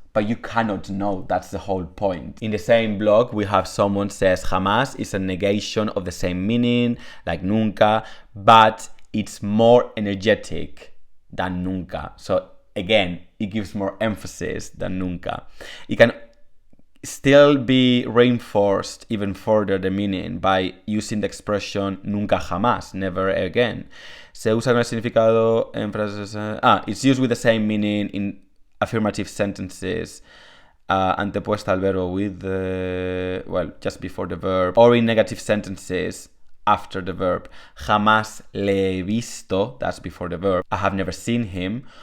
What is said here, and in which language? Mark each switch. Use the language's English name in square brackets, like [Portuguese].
[English] But you cannot know. That's the whole point. In the same blog, we have someone says jamás is a negation of the same meaning, like nunca, but it's more energetic than nunca. So again, it gives more emphasis than nunca. It can still be reinforced even further the meaning by using the expression nunca jamás, never again. [Spanish] Se usa con el significado en frases. [English] It's used with the same meaning in affirmative sentences, [Spanish] antepuesta al verbo [English] with just before the verb, or in negative sentences after the verb. [Spanish] Jamás le he visto, [English] that's before the verb. I have never seen him.